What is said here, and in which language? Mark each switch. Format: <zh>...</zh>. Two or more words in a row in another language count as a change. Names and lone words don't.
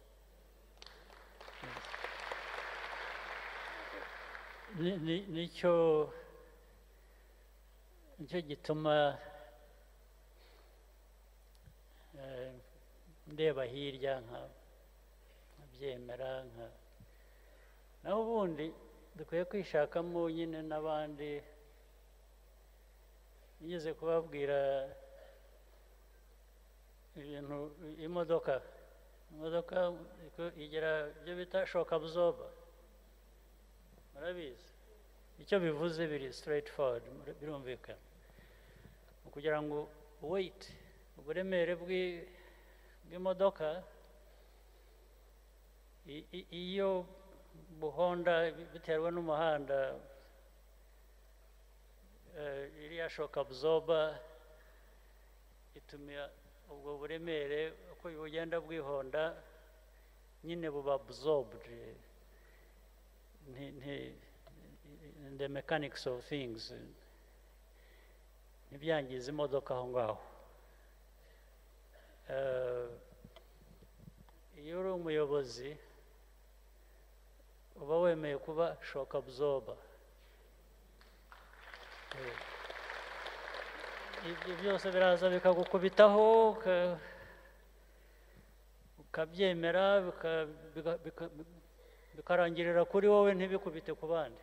<rw>Nicyo gituma ndeba hirya nkabyemera, naho ubundi dukwiye kwishakamo nyine n'abandi yigeze kubabwira ibintu imodoka igira ibyo bita</rw> <en>shock absorber,</en> <rw>murabizi icyo bivuze, biri</rw> <en>straight forward,</en> <rw>birumvikana. Kugira ngo weight, uburemere bw'imodoka iyo buhonda biterwa n'umuhanda, iriya</rw> <en>shock absorber</en> <rw>ituma ubwo buremere uko bugenda bwihonda nyine buba</rw> <en>absorbed in the mechanics of things,</en> <rw>ntibyangiza imodoka aho ngaho. Iyo uri umuyobozi uba wemeye kuba</rw> <en>shock absorber.</en> <rw>Ibyo byose biraza bikagukubitaho ukabyemera, bikarangirira kuri wowe, ntibikubite ku bandi.</rw>